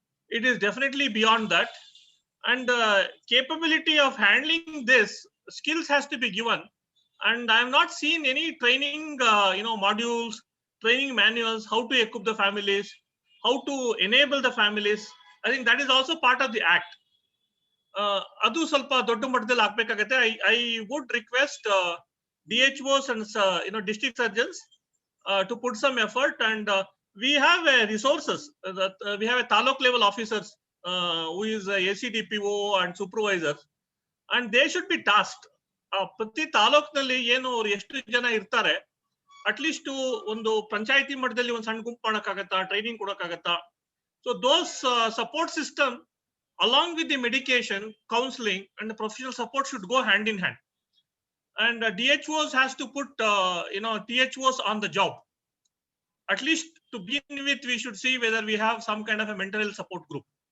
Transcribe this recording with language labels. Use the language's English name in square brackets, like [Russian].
[English] It is definitely beyond that. And capability of handling this skills has to be given. And I have not seen any training modules, training manuals, how to equip the families, how to enable the families. I think that is also part of the act. [Kannada] Adu ಸ್ವಲ್ಪ ದೊಡ್ಡ ಮಟ್ಟದಲ್ಲಿ ಆಗಬೇಕಾಗುತ್ತೆ. [English] I would request DHOs and district surgeons to put some effort, and we have resources. We have a taluk level officers who is a ACDPO and supervisors, and they should be tasked. [Kannada] ಪ್ರತಿ ತಾಲೂಕಿನಲ್ಲಿ ಏನು ಅವ್ರು ಎಷ್ಟು ಜನ ಇರ್ತಾರೆ, at least ಒಂದು ಪಂಚಾಯತಿ ಮಟ್ಟದಲ್ಲಿ ಒಂದು ಸಣ್ಣ ಗುಂಪು ಮಾಡಕ್ಕಾಗತ್ತಾ, training ಕೊಡಕ್ಕಾಗತ್ತಾ? [English] So those support system along with the medication, counseling and the professional support should go hand in hand. And DHOs has to put THOs on the job. At least to begin with, we should see whether we have some kind of a mental health support group.